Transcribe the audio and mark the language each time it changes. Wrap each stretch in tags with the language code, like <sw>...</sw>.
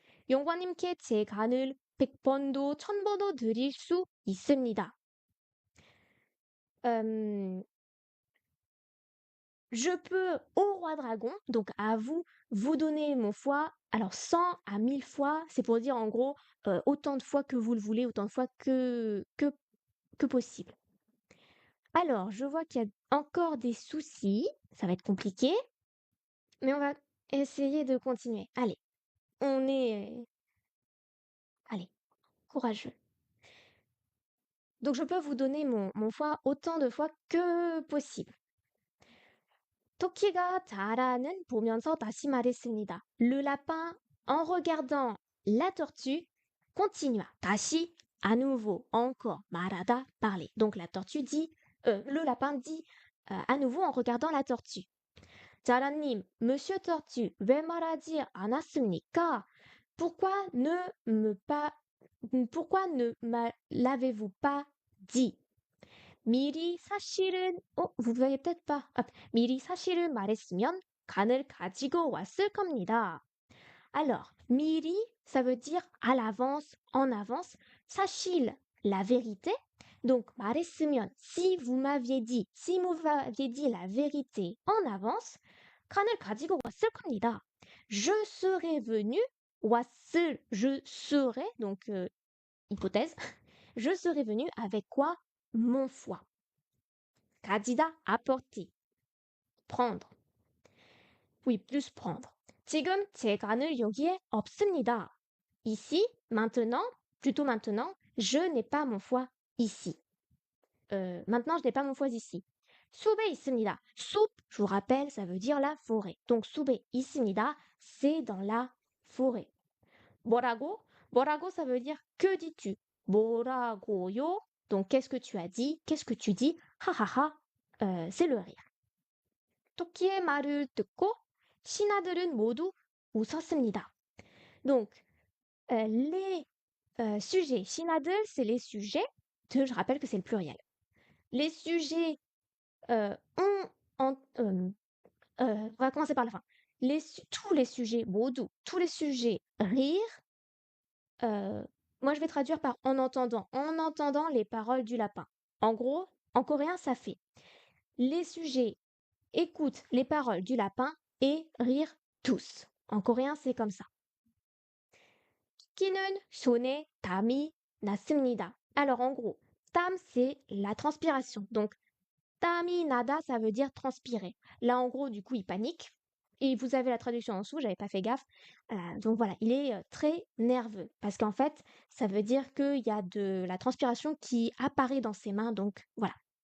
<ko>용관님께 제 간을 100번도 1000번도 드릴 수 있습니다.</ko> <fr>Je peux au roi dragon, donc à vous, vous donner mon foie. Alors 100 à 1000 fois, c'est pour dire en gros autant de fois que vous le voulez, autant de fois que possible. Alors, je vois qu'il y a encore des soucis, ça va être compliqué, mais on va essayer de continuer. Allez, on est... Allez, courageux. Donc je peux vous donner mon foie autant de fois que possible.</fr> <ko>토끼가 자라는 보면서 다시 말했습니다.</ko> <fr>Le lapin, en regardant la tortue, continua. 다시, à nouveau, encore, 말하다, parler. Donc la tortue dit, le lapin dit à nouveau en regardant la tortue.</fr> <ko>자라님,</ko> <fr>Monsieur Tortue,</fr> <ko>왜 말하지 않았습니까?</ko> <fr>Pourquoi ne me pas, pourquoi ne l'avez-vous pas dit?</fr> <ko>미리 사실은,</ko> <fr>vous voyez peut-être pas.</fr> <ko>Ah, 미리 사실을 말했으면 간을 가지고 왔을 겁니다.</ko> <fr>Alors, 미리, ça veut dire à l'avance, en avance. 사실, la vérité. Donc, 말했으면, si vous m'aviez dit, si vous m'aviez dit la vérité en avance,</fr> <ko>간을 가지고 왔을 겁니다.</ko> <fr>Je serais venu, 왔을, je serais, donc hypothèse, je serais venu avec quoi? Mon foie. 가지다, apporter, prendre. Oui, plus prendre.</fr> <ko>지금 제 간을 여기에 없습니다.</ko> <fr>Ici, maintenant, plutôt maintenant, je n'ai pas mon foie ici. Maintenant, je n'ai pas mon foie ici.</fr> <ko>숲에 있습니다.</ko> <fr>숲, je vous rappelle, ça veut dire la forêt. Donc,</fr> <ko>숲에 있습니다,</ko> <fr>c'est dans la forêt.</fr> <ko>뭐라고?</ko> <fr>뭐라고, ça veut dire que dis-tu?</fr> <ko>뭐라고요?</ko> <fr>Donc, qu'est-ce que tu as dit? Qu'est-ce que tu dis? 하하하, c'est le rire.</fr> <ko>토끼의 말을 듣고 신하들은 모두 웃었습니다.</ko> <fr>Donc, les sujets, 신하들, c'est les sujets, je rappelle que c'est le pluriel. Les sujets ont, on va commencer par la fin. Tous les sujets, 모두, tous les sujets rire. Moi, je vais traduire par en entendant les paroles du lapin. En gros, en coréen, ça fait les sujets écoutent les paroles du lapin et rire tous. En coréen, c'est comme ça.</fr> <ko>토끼는 손에 땀이 났습니다.</ko> <fr>Alors, en gros, 땀, c'est la transpiration. Donc, 땀이 나다, ça veut dire transpirer. Là, en gros, du coup, il panique. Et vous avez la traduction en dessous, j'avais pas fait gaffe. Donc voilà, il est très nerveux. Parce qu'en fait, ça veut dire qu'il y a de la transpiration qui apparaît dans ses mains. Donc voilà.</fr>